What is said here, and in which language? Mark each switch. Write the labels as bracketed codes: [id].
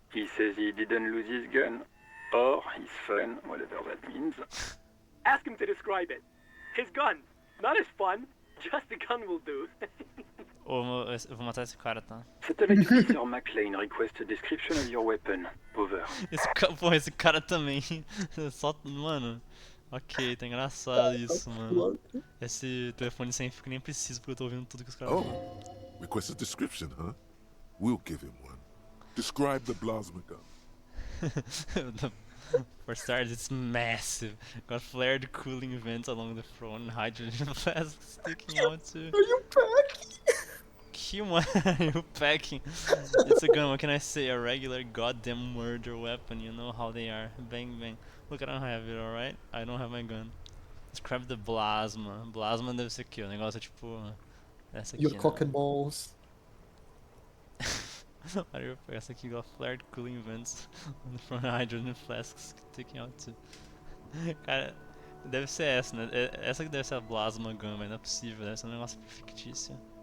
[en] He says he didn't lose his gun. Or his fun, whatever that means. Ask him to describe it. His gun. Not his fun. Just the gun will do. [pt] Oh, eu vou matar esse cara, tá? [en] Satellite Officer McLean requests a description of your weapon. Over. [pt] Esse cara também. Só, mano. Ok, tá engraçado isso, mano. Esse telefone sem fio que nem preciso porque eu tô ouvindo tudo que os caras falam. [en] Request a description, huh? We'll give him one. Describe the plasma gun. For starters, it's massive. Got flared cooling vents along the front and hydrogen flasks sticking out too. Are you packing? Are you packing? It's a gun, what can I say? A regular goddamn murder weapon, you know how they are. Bang bang. Look, I don't have it, alright? I don't have my gun. Describe the plasma. [pt] Plasma deve ser aqui, o negócio é tipo... Essa aqui, [en] Your [pt] né? [en] cock and balls. [pt] Olha, essa aqui [en] got flared cooling vents on the front hydrogen flasks sticking out too. [pt] Cara, deve ser essa, né? Essa que deve ser a plasma gun, mas não é possível, deve ser um negócio fictício.